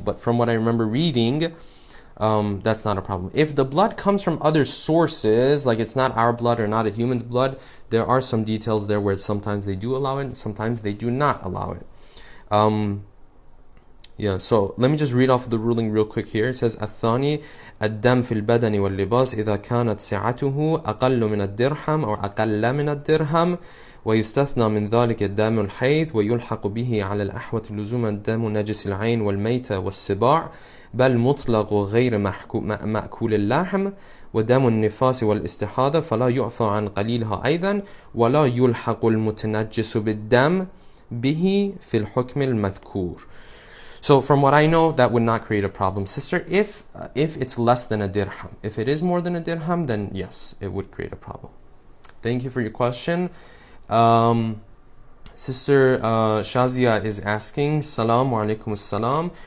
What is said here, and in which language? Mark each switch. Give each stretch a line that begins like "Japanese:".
English: But from what I remember reading, that's not a problem. If the blood comes from other sources, like it's not our blood or not a human's blood, there are some details there where sometimes they do allow it, and sometimes they do not allow it. Yeah, so let me just read off the ruling real quick here. It says
Arabic: الثاني الدم في البدن واللباس إذا كانت سعته أقل من الدرهم أو أقل من الدرهم ويستثنى من ذلك الدم الحيض ويلحق به على الأحوط لزوما دم نجس العين والميتة والسباع بل مطلق غير مأكول اللحم ودم النفاس والاستحاضة فلا يعفى عن قليلها أيضا ولا يلحق المتنجس بالدم به في الحكم المذكور.
English: So from what I know, that would not create a problem. Sister, if it's less than a dirham, if it is more than a dirham, then yes, it would create a problem. Thank you for your question. Sister Shazia is asking, Salam wa alaikum assalam.